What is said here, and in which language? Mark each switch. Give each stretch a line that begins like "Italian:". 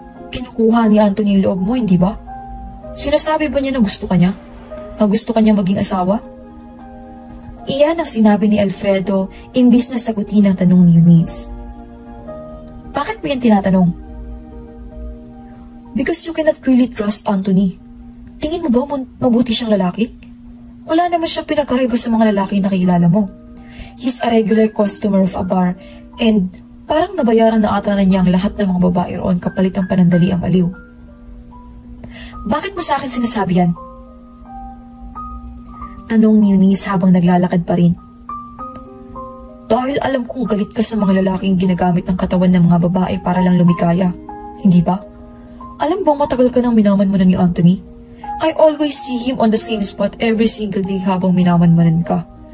Filipino: Kinukuha ni Anthony yung loob mo, hindi ba? Sinasabi ba niya na gusto ka niya? Na gusto ka niya maging asawa? Iyan ang sinabi ni Alfredo imbis na sagutin ang tanong ni Eunice. Bakit mo yan tinatanong?
English: Because you cannot really trust Anthony.
Filipino: Tingin mo ba mabuti siyang lalaki? Wala naman siyang pinagkaiba sa mga lalaki na kilala mo.
English: He's a regular customer of a bar and
Filipino: parang nabayaran na ata na niya ang lahat ng mga babae roon kapalit ang panandali ang aliw. Bakit mo sa akin sinasabi yan? Tanong ni Eunice habang naglalakad pa rin. Dahil alam kong galit ka sa mga lalaking ginagamit ng katawan ng mga babae para lang lumikaya. Hindi ba? Alam bang matagal ka nang minaman mo na ni Anthony?
English: I always see him on the same spot every single day
Filipino: habang minaman-manan ka.